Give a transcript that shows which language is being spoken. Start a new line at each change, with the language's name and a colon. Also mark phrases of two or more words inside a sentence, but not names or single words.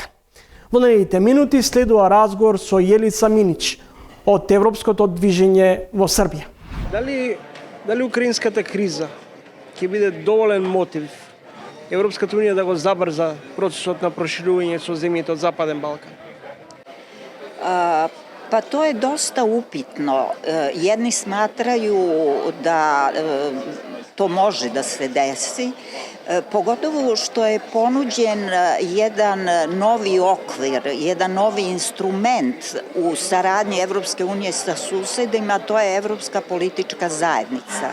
Macedonian: Во наредните минути следува разговор со Јелица Минич од Европското движење во Србија. Дали украинската криза ќе биде доволен мотив Европската унија да го забрза процесот на проширување со земјите од Западен Балкан?
Serbian: Pa to je dosta upitno. Jedni smatraju da to može da se desi, pogotovo što je ponuđen jedan novi okvir, jedan novi instrument u saradnji Evropske unije sa susedima, to je Evropska politička zajednica.